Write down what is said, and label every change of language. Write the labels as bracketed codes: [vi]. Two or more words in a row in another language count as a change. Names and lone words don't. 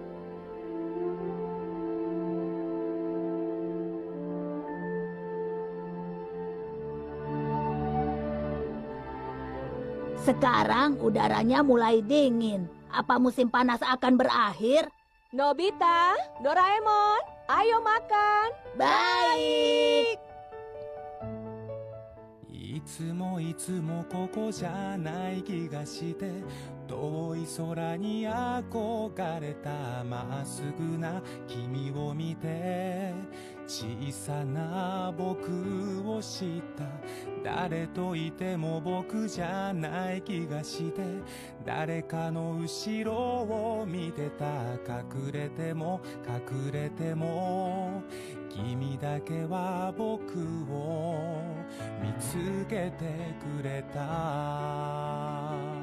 [id] Sekarang udaranya mulai dingin. Apa musim panas akan berakhir? Nobita, Doraemon, ayo makan. Baik. [ja] いつもここじゃない気がして遠い空に憧れたまっすぐな君を見て小さな僕を知った誰といても僕じゃない気がして誰かの後ろを見てた隠れても君だけは僕を見つけてくれた